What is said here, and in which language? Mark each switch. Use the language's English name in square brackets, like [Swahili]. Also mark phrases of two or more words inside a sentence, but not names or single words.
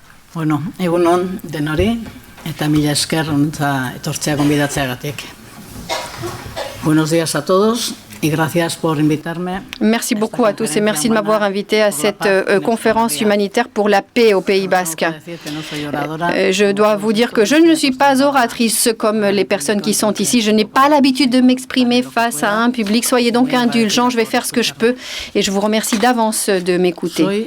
[Basque] Bueno, egunon denori eta mila esker hontza etortzea gonbidatzeagatik. [Spanish] Buenos días a todos. [French] Merci beaucoup à tous et merci de m'avoir invité à cette conférence humanitaire pour la paix au Pays Basque. Je dois vous dire que je ne suis pas oratrice comme les personnes qui sont ici. Je n'ai pas l'habitude de m'exprimer face à un public. Soyez donc indulgents, je vais faire ce que je peux et je vous remercie d'avance de m'écouter.